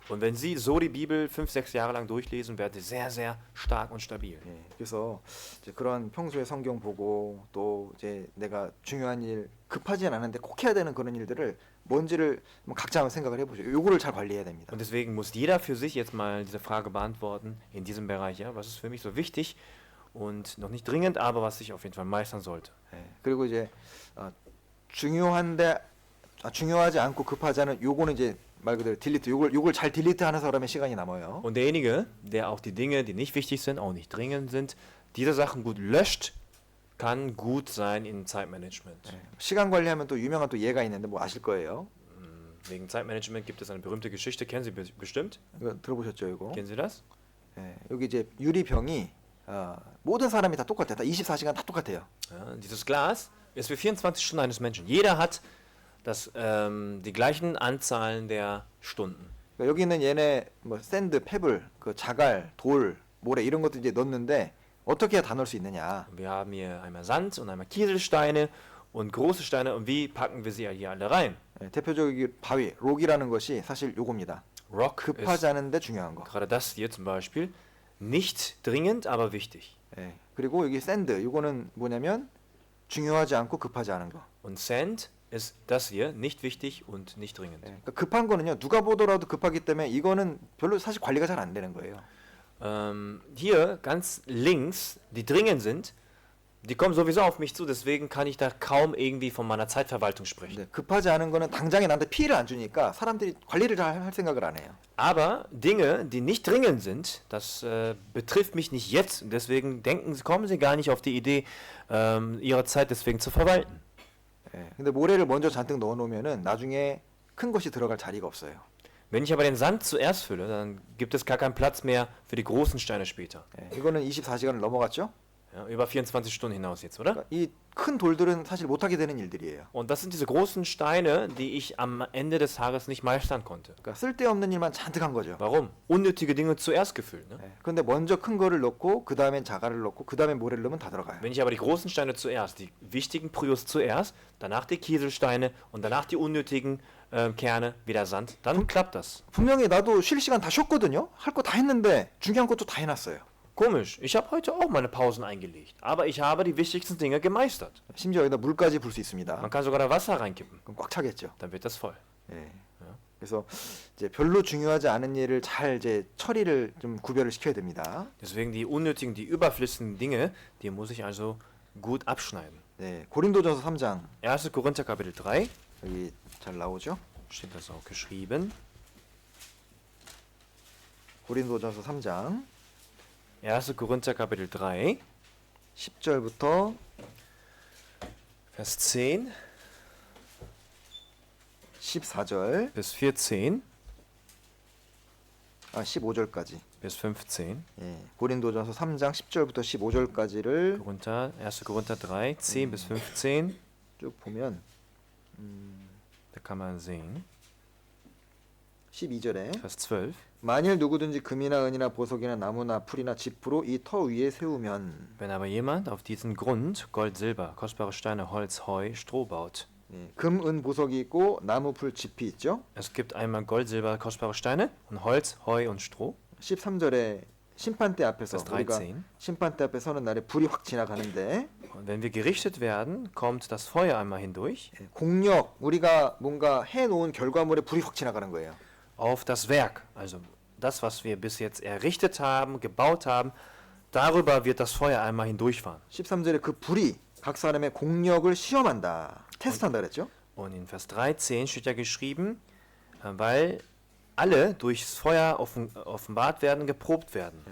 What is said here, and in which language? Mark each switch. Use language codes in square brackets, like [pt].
[de] Und wenn Sie so die Bibel 5, 6 Jahre lang durchlesen, werden Sie sehr, sehr stark und stabil. [ko] 예, 그래서 이제 그런 평소에 성경 보고 또 이제 내가 중요한 일 급하진 않은데 꼭 해야 되는 그런 일들을 뭔지를 각자 한번 생각을 해보죠. 요거를 잘 관리해야 됩니다. [de] Und deswegen muss jeder für sich jetzt mal diese Frage beantworten in diesem Bereich. Ja? Was ist für mich so wichtig und noch nicht dringend, aber was ich auf jeden Fall meistern sollte. [ko] 예, 그리고 이제 중요하지 않고 급하지 않은 요거는 이제 말 그대로 딜리트 요걸 잘 딜리트하는 사람의 시간이 남아요. [de] Und derjenige, der auch die Dinge, die nicht wichtig sind, auch nicht dringend sind, diese Sachen gut löscht, kann gut sein in Zeitmanagement. [ko] 예, 시간 관리하면 또 유명한 또 예가 있는데 뭐 아실 거예요. [de] Wegen Zeitmanagement gibt es eine berühmte Geschichte, kennen Sie bestimmt? [ko] 이거 들어보셨죠, 이거? [de] Kennen Sie das? [ko] 예, 여기 이제 유리병이 모든 사람이 다 똑같아요. 다 24시간 다 똑같아요. [de] Ja, dieses Glas ist wie 24 Stunden eines Menschen. Jeder hat die gleichen Anzahlen der Stunden. [ko] 그러니까 여기 있는 얘네 뭐 샌드, 페블, 그 자갈, 돌, 모래 이런 것도 이제 넣는데 어떻게 해야 다 넣을 수 있느냐? [de] Wir haben hier einmal Sand und einmal Kieselsteine und große Steine und wie packen wir sie hier alle rein? [ko] 예, 대표적인 바위, 록이라는 것이 사실 요겁니다. [de] Rock [ko] 급하지 [de] ist [ko] 않은데 중요한 거. [de] gerade das hier zum Beispiel nicht dringend, aber wichtig. [ko] 예, 그리고 여기 샌드, 요거는 뭐냐면 중요하지 않고 급하지 않은 거. [de] Und Sand ist das hier nicht wichtig und nicht dringend. [ko] 예, 그러니까 급한 거는요 누가 보더라도 급하기 때문에 이거는 별로 사실 관리가 잘 안 되는 거예요. [de] Hier ganz links, die dringend sind, die kommen sowieso auf mich zu, deswegen kann ich da kaum irgendwie von meiner Zeitverwaltung sprechen. [ko] 네, 급하지 않은 거는 당장에 나한테 피해를 안 주니까 사람들이 관리를 잘 할 생각을 안 해요. [de] Aber Dinge, die nicht dringend sind, das betrifft mich nicht jetzt. Und deswegen kommen Sie gar nicht auf die Idee, Ihre Zeit deswegen zu verwalten. [ko] 예, 근데 모래를 먼저 잔뜩 넣어놓으면은 나중에 큰 것이 들어갈 자리가 없어요. [de] Wenn ich aber den Sand zuerst fülle, dann gibt es gar keinen Platz mehr für die großen Steine später. [ko] 예, 이거는 24시간을 넘어갔죠? [de] Ja, über 24 Stunden hinaus jetzt, oder? [ko] 그러니까 이 큰 돌들은 사실 못하게 되는 일들이에요. [de] Und das sind diese großen Steine, die ich am Ende des Tages nicht meistern konnte. [ko] 그러니까 쓸데없는 일만 잔뜩 한 거죠. [de] Warum? Unnötige Dinge zuerst gefüllt. Ne? [ko] 예, 그런데 먼저 큰 거를 넣고 그 다음엔 자갈을 넣고 그 다음에 모래를 넣으면 다 들어가요. [de] Wenn ich aber die großen Steine zuerst, die wichtigen Prios zuerst, danach die Kieselsteine und danach die unnötigen Kerne, wieder Sand, dann klappt das. [ko] 분명히 나도 쉴 시간 다 쉬었거든요. 할 거 다 했는데 중요한 것도 다 해놨어요. [de] Komisch, ich habe heute auch meine Pausen eingelegt, aber ich habe die wichtigsten Dinge gemeistert. [ko] 심지어 여기다 물까지 불 수 있습니다. [de] Man kann sogar da Wasser reinkippen, [ko] 그럼 꽉 차겠죠. [de] dann wird das voll. [ko] 예. 그래서 이제 별로 중요하지 않은 일을 잘 이제 처리를 좀 구별을 시켜야 됩니다. [de] Deswegen die unnötigen, die überflüssigen Dinge, die muss ich also gut abschneiden. [ko] 네, 고린도전서 3장 [de] 1. Korinther Kapitel 3, [ko] 여기 잘 나오죠? [de] steht das auch geschrieben. [ko] 고린도전서 3장 [de] 1. Korinther Kapitel 3, [ko] 10절부터 [de] Vers 10 [ko] 14절 [de] bis 14 [ko] 15절까지. [de] bis 15. [ko] 예, 고린도전서 3장 10절부터 15절까지를 [de] Korinther, 1. Korinther 3, 10 bis 15. [ko] 쭉 보면 [de] Da kann man sehen. [ko] 12절에 [de] Vers 12. [ko] 만일 누구든지 금이나 은이나 보석이나 나무나 풀이나 짚으로 이 터 위에 세우면 [de] Wenn aber jemand auf diesen Grund Gold, Silber, kostbare Steine, Holz, Heu, Stroh baut. [ko] 예, 금, 은, 보석이 있고 나무, 풀, 짚이 있죠. [de] Es gibt einmal Gold, Silber, kostbare Steine und Holz, Heu und Stroh. [ko] 13절에 심판대 앞에서 [de] Vers [ko] 우리가 [de] 13. [ko] 심판대 앞에 서는 날에 불이 확 지나가는데 [de] Und wenn wir gerichtet werden, kommt das Feuer einmal hindurch [ko] 예, 공력 우리가 뭔가 해놓은 결과물에 불이 확 지나가는 거예요. [de] auf das Werk. Also das, was wir bis jetzt errichtet haben, gebaut haben, darüber wird das Feuer einmal hindurchfahren. [ko] 13절에 그 불이 각 사람의 공력을 시험한다. 테스트한다 그랬죠. [de] Und in Vers 13 steht ja geschrieben, weil alle durchs Feuer offenbart werden, geprobt werden.